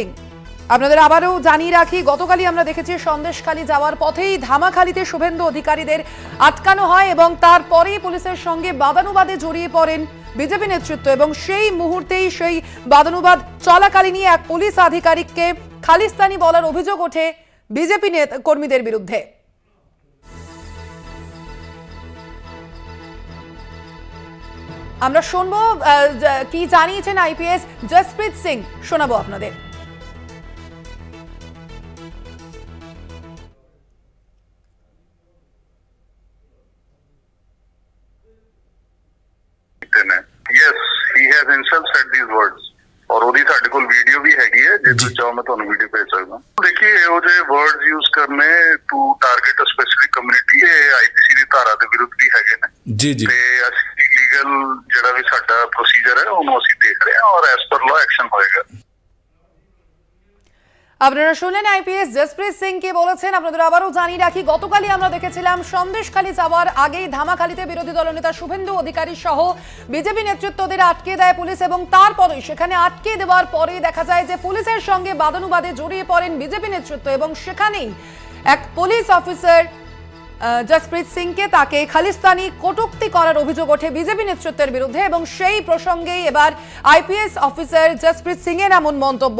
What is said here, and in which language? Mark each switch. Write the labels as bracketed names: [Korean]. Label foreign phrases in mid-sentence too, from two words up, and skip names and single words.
[Bangla] আপনাদের আবারও জানিয়ে রাখি, গতকালই আমরা দেখেছি সন্দেশখালী যাওয়ার পথেই ধামাখালীতে শুভেন্দু অধিকারীদের আটকানো হয় এবং তারপরেই পুলিশের সঙ্গে বাদানুবাদে জড়িয়ে পড়েন বিজেপি নেতৃত্ব এবং সেই মুহূর্তেই সেই বাদানুবাদ চলাকালীনই এক পুলিশ আধিকারিককে খালিস্তানি বলার অভিযোগ ওঠে বিজেপি কর্মীদের বিরুদ্ধে। আমরা শুনবো কি জানিয়েছেন আইপিএস জসপ্রীত সিং, শোনাবো আপনাদের। [English] Yes, he has himself said these words [Punjabi] और ਉਹਦੀ ਸਾਡੇ ਕੋਲ ਵੀਡੀਓ ਵੀ ਹੈਗੀ ਹੈ, ਜੇ ਤੁਸੀਂ ਚਾਹੋ ਮੈਂ ਤੁਹਾਨੂੰ ਵੀਡੀਓ ਭੇਜ ਸਕਦਾ। ਦੇਖिए ਇਹੋ ਜਿਹੇ ਵਰਡਸ ਯੂਜ਼ ਕਰਨੇ [English] to target a specific community, [Punjabi] ਇਹ ਆਈਪੀਸੀ ਦੀ ਧਾਰਾ ਦੇ ਵਿਰੁੱਧ ਵੀ ਹੈਗੇ ਨੇ ਜੀ ਜੀ। ਤੇ ਅਸੀਂ ਲੀਗਲ ਜਿਹੜਾ ਵੀ ਸਾਡਾ ਪ੍ਰੋਸੀਜਰ ਹੈ ਉਹਨੂੰ ਅਸੀਂ ਦੇਖ ਰਹੇ ਹਾਂ ਔਰ [English] as per law action [Punjabi] ਹੋਏਗਾ। [Bangla] আপনারা শুনলেন আইপিএস জসপ্রীত সিং কে বলেছেন। আপনাদের আবারও জানিয়ে রাখি, গতকালই আমরা দেখেছিলাম সন্দেশখালী যাওয়ার আগেই ধামাখালীতে বিরোধী দলনেতা শুভেন্দু অধিকারী সহ বিজেপি নেতৃত্বদের আটকে দেয় পুলিশ এবং তারপরেই সেখানে আটকে দেওয়ার পরেই দেখা যায় যে পুলিশের সঙ্গে বাদানুবাদে জড়িয়ে পড়েন বিজেপি নেতৃত্ব এবং সেখানেই এক পুলিশ অফিসার জসপ্রীত সিংকে তাকে খালিস্তানি কটূক্তি করার অভিযোগ ওঠে বিজেপি নেতৃত্বের বিরুদ্ধে এবং সেই প্রসঙ্গেই এবার আইপিএস অফিসার জসপ্রীত সিং এর এমন মন্তব্য।